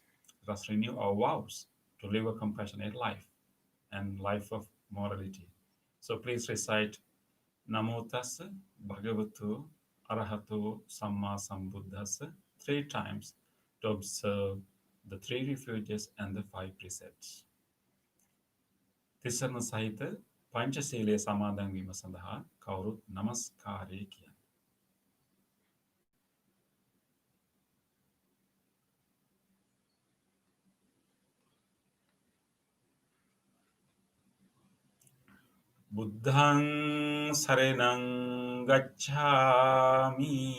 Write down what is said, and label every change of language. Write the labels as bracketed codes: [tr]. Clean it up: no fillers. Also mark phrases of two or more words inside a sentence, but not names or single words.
[en] Let us renew our vows to live a compassionate life and life of morality. So, please recite [pi] Namo Tassa Bhagavato Arahato Samma Sambuddhassa [en] three times to observe the three refuges and the five precepts. [si] තිසරණ සහිත පංචශීලයේ සමාදන් වීම සඳහා කවුරුත් නමස්කාරය කියන්න. [pi] බුද්ධං සරණං ගච්ඡාමි.